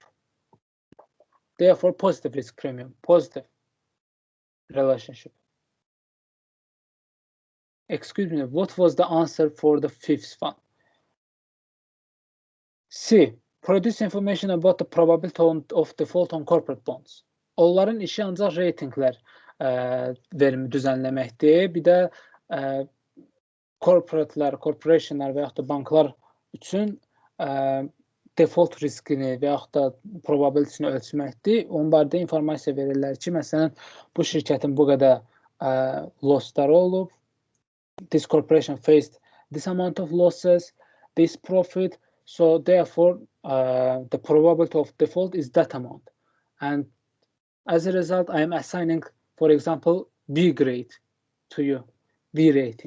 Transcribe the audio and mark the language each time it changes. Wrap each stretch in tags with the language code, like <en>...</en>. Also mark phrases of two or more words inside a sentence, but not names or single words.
<en>Therefore, positive risk premium, positive relationship. Excuse me, what was the answer for the 5th one? C. Produce information about the probability of default on corporate bonds.</en> <az>Onların işi ancaq ratinglər verimi düzənləməkdir. Bir də corporationlar və yaxud da banklar üçün default riskini və yaxud da probabilitysini ölçməkdir. Onun barədə informasiya verirlər ki, məsələn, bu şirkətin bu qədər lossları olub.</az> <en>This corporation faced this amount of losses, this profit. So therefore, the probability of default is that amount. And as a result, I am assigning, for example, B grade to you, B rating.</en>